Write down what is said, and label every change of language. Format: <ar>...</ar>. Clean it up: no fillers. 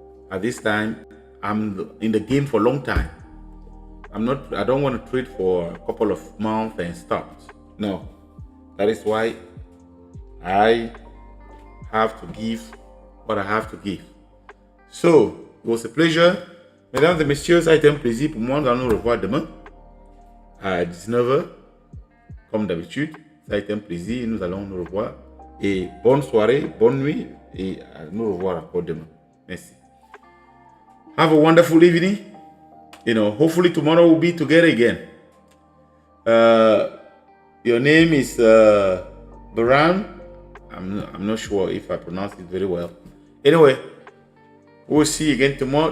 <en>At this time, I'm in the game for a long time. I don't want to trade for a couple of months and stop. No. That is why I have to give what I have to give. So, it was a pleasure.</en> <fr>Mesdames et messieurs, ça a été un plaisir pour moi. Nous allons nous revoir demain à 19h. Comme d'habitude, ça a été un plaisir. Nous allons nous revoir. Et bonne soirée, bonne nuit. Et nous revoir encore demain. Merci.</fr> <en>Have a wonderful evening. Hopefully tomorrow we'll be together again. Your name is Baran. I'm not sure if I pronounced it very well. Anyway, we'll see you again tomorrow.</en>